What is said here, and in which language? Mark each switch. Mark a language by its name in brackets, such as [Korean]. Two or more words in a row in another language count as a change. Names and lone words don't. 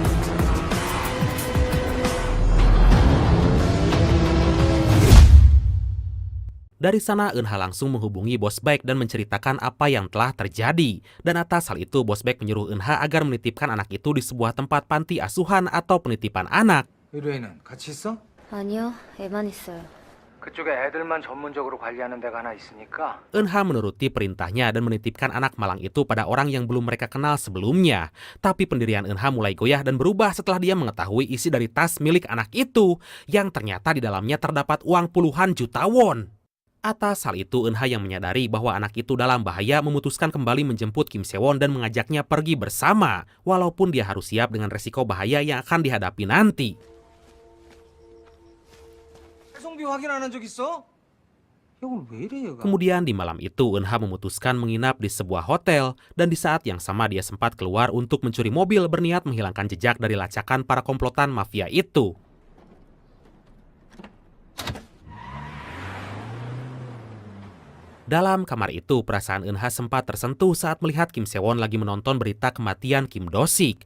[Indonesian] Dari sana Eun-ha langsung menghubungi Bos Baek dan menceritakan apa yang telah terjadi. Dan atas hal itu Bos Baek menyuruh Eun-ha agar menitipkan anak itu di sebuah tempat panti asuhan atau penitipan anak. [Korean] 의뢰인은 같이 있어? 아니요, 애만 있어요. 그쪽에 애들만 전문적으로 관리하는 데가 하나 있으니까. [Indonesian] Eun-ha menuruti perintahnya dan menitipkan anak malang itu pada orang yang belum mereka kenal sebelumnya. Tapi pendirian Eun-ha mulai goyah dan berubah setelah dia mengetahui isi dari tas milik anak itu, yang ternyata di dalamnya terdapat uang puluhan juta won. Atas hal itu, Eun-ha yang menyadari bahwa anak itu dalam bahaya memutuskan kembali menjemput Kim Se-won dan mengajaknya pergi bersama, walaupun dia harus siap dengan resiko bahaya yang akan dihadapi nanti. [Korean] 배송비 확인하는 적 있어? 이건 왜 이래 얘가? [Indonesian] Kemudian di malam itu, Eun-ha memutuskan menginap di sebuah hotel, dan di saat yang sama dia sempat keluar untuk mencuri mobil berniat menghilangkan jejak dari lacakan para komplotan mafia itu. Dalam kamar itu, perasaan Eun-ha sempat tersentuh saat melihat Kim Se-won lagi menonton berita kematian Kim Do-sik.